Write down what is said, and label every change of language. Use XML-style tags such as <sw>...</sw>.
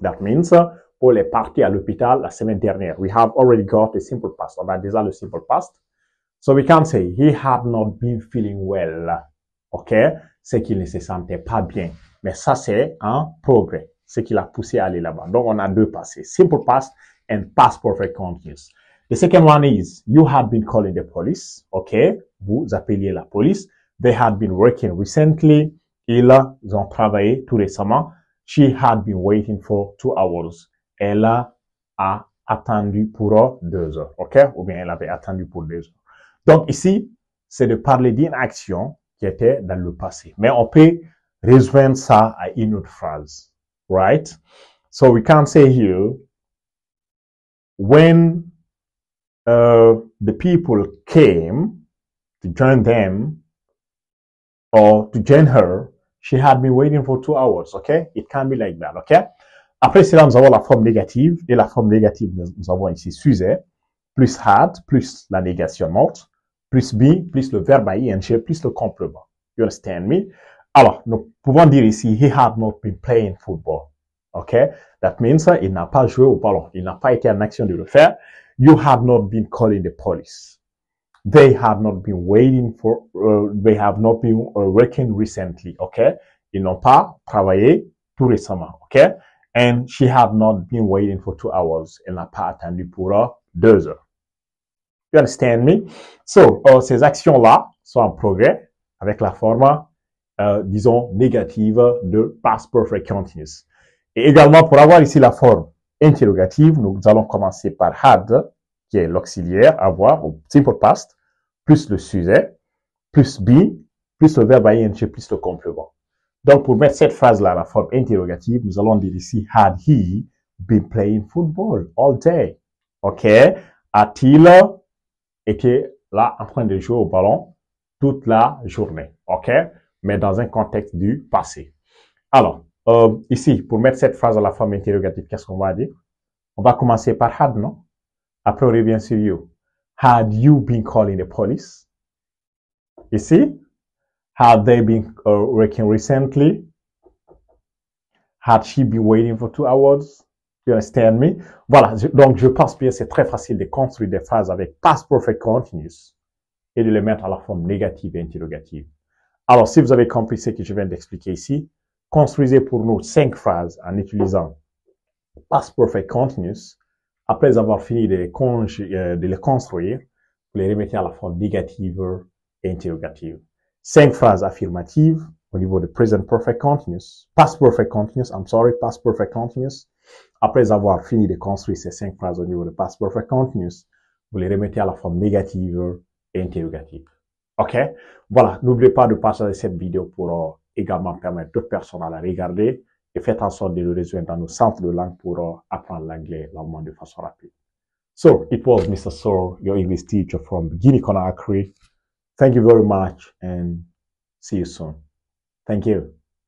<en>That means</en> <fr>Paul est parti à l'hôpital la semaine dernière.</fr> <en>We have already got the simple past.</en> <fr>On a déjà le simple past.</fr> <en>So we can say, he had not been feeling well. OK?</en> <fr>C'est qu'il ne se sentait pas bien. Mais ça, c'est un progrès. Ce qui l'a poussé à aller là-bas. Donc, on a deux passés.</fr> <en>Simple past and past perfect continuous. The second one is, you had been calling the police.</en> <fr>Okay, vous appeliez la police.</fr> <en>They had been working recently.</en> <fr>Ils ont travaillé tout récemment.</fr> <en>She had been waiting for 2 hours.</en> <fr>Elle a attendu pour 2 heures. OK? Ou bien elle avait attendu pour 2 heures. Donc ici, c'est de parler d'une action qui était dans le passé. Mais on peut rejoindre ça à une autre phrase.</fr> <en>Right? So we can say here, when the people came to join them or to join her, she had been waiting for 2 hours. Okay? It can be like that. Okay?</en> <fr>Après cela, nous avons la forme négative. Et la forme négative, nous avons ici sujet, plus had, plus la négation not, plus be, plus le verbe ing, plus le complément.</fr> <en>You understand me?</en> <fr>Alors, nous pouvons dire ici,</fr> <en>he had not been playing football. Okay? That means,</en> <fr>il n'a pas joué au ballon. Il n'a pas été en action de le faire.</fr> <en>You had not been calling the police. They had not been waiting for, they have not been working recently. Okay?</en> <fr>Ils n'ont pas travaillé tout récemment. Okay?</fr> <en>And she had not been waiting for 2 hours.</en> <fr>Elle n'a pas attendu pour 2 heures.</fr> <en>You understand me?</en> <fr>So, ces actions-là sont en progrès avec la forme, disons, négative de past perfect continuous. Et également, pour avoir ici la forme interrogative, nous allons commencer par had, qui est l'auxiliaire, avoir, ou simple past, plus le sujet, plus be, plus le verbe ing, plus le complément. Donc, pour mettre cette phrase-là, la forme interrogative, nous allons dire ici,</fr> <en>had he been playing football all day?</en> <fr>OK? A-t-il été là en train de jouer au ballon toute la journée? OK? Mais dans un contexte du passé. Alors, ici, pour mettre cette phrase à la forme interrogative, qu'est-ce qu'on va dire? On va commencer par had, non? Après, on revient sur you.</fr> <en>Had you been calling the police? Ici, had they been working recently? Had she been waiting for 2 hours? You understand me?</en> <fr>Voilà, donc je pense bien c'est très facile de construire des phrases avec past perfect continuous et de les mettre à la forme négative et interrogative. Alors, si vous avez compris ce que je viens d'expliquer ici, construisez pour nous 5 phrases en utilisant past perfect continuous. Après avoir fini de les construire, vous les remettez à la forme négative et interrogative. 5 phrases affirmatives au niveau de present perfect continuous, past perfect continuous, past perfect continuous. Après avoir fini de construire ces 5 phrases au niveau de past perfect continuous, vous les remettez à la forme négative et interrogative. OK? Voilà. N'oubliez pas de partager cette vidéo pour également permettre d'autres personnes à la regarder et faites en sorte de le rejoindre dans nos centres de langue pour apprendre l'anglais l'allemand de façon rapide.</fr> <en>So, it was Mr. Sor, your English teacher from Guinea-Conakry. Thank you very much and see you soon. Thank you.</en>